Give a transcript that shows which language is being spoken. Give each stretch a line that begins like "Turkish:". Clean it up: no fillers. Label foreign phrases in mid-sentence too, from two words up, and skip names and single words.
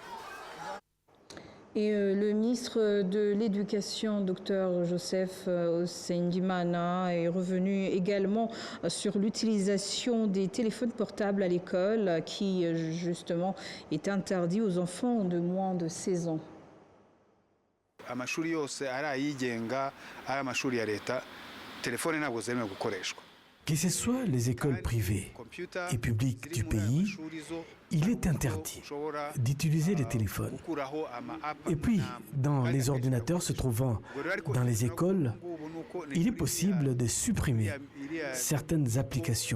French: Et le ministre de l'Éducation, Dr Joseph Sengimana, est revenu également sur l'utilisation des téléphones portables à l'école qui, justement, est interdit aux enfants de moins de 16 ans.
Kinyarwanda: Amashuri yose ari ayigenga ari amashuri ya leta telefone ntabwo zemewe gukoreshwa.
French: Que ce soit les écoles privées et publiques du pays, il est interdit d'utiliser les téléphones. Et puis, dans les ordinateurs se trouvant dans les écoles, il est possible de supprimer certaines applications.